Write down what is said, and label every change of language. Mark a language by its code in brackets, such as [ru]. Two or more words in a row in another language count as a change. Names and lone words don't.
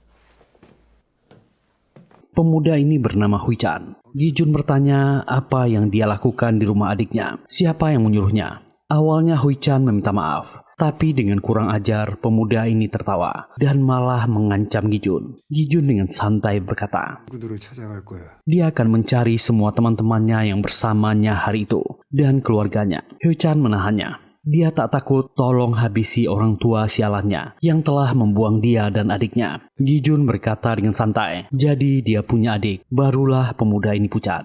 [id] Pemuda ini bernama Hui-chan. Gi-jun bertanya apa yang dia lakukan di rumah adiknya. Siapa yang menyuruhnya? Awalnya Hui-chan meminta maaf. Tapi dengan kurang ajar, pemuda ini tertawa. Dan malah mengancam Gi-jun. Gi-jun dengan santai berkata, [ko] 누구들을 찾아갈 거야. [id] dia akan mencari semua teman-temannya yang bersamanya hari itu. Dan keluarganya. Hui-chan menahannya. Dia tak takut tolong habisi orang tua sialannya yang telah membuang dia dan adiknya. Gi-jun berkata dengan santai, jadi dia punya adik. Barulah pemuda ini pucat.